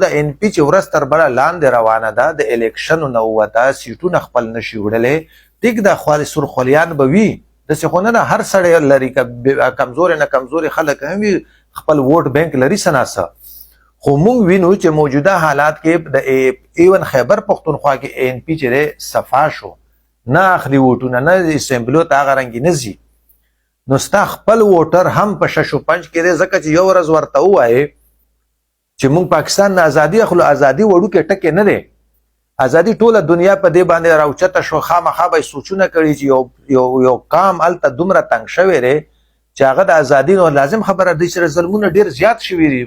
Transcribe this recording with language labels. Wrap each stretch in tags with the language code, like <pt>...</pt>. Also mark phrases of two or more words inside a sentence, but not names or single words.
<ps>د اے این پي چې ورځ تر بله لاندې روانه ده، د الیکشنو نه ووته، سیټونه خپل نشي وړلی، ټیک ده سرخولیان به وي، داسې خو نه ده هر سړی لري، که کمزورې نه کمزورې خلک هم وي خپل ووټ بینک لري څه ناڅه. خو موږ وینو چې موجوده حالات کې د ایون خیبر پښتونخوا کې اے این پي چې دی صفا شو، نه اخلي ووټونه، نه اسمبلیو ته هغه رنګې نه ځي. نو ستا خپل ووټر هم په شش و پنج کې دی، ځکه چې یو ورځ ورته ووایې چې موږ پاکستان نه ازادي اخلو، ازادي وړوکی ټکی نه دی، ازادي ټوله دنیا په دې باندې راوچته شو. خامخا به یې سوچونه کړي چې یو قام هلته دومره تنګ شوی دی چې هغه د ازادي نو لازم خبره دی چې ظلمونه ډېر زیات شوي دي.</ps>